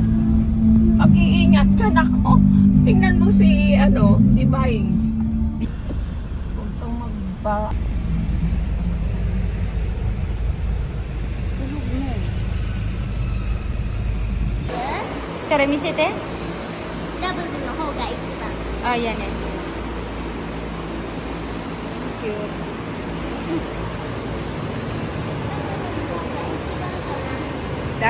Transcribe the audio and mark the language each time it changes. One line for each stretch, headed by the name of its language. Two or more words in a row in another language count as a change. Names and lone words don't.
Filipino: Mag-iingat ka na ko. Tingnan mo si, si Baying. Huwag kang magpa... Tulog na eh. Sarah,
Japanese: misete? ラブブの方が一番。
Filipino: Ah, yan eh. Cute.
Japanese: ラブブの方が一番かな。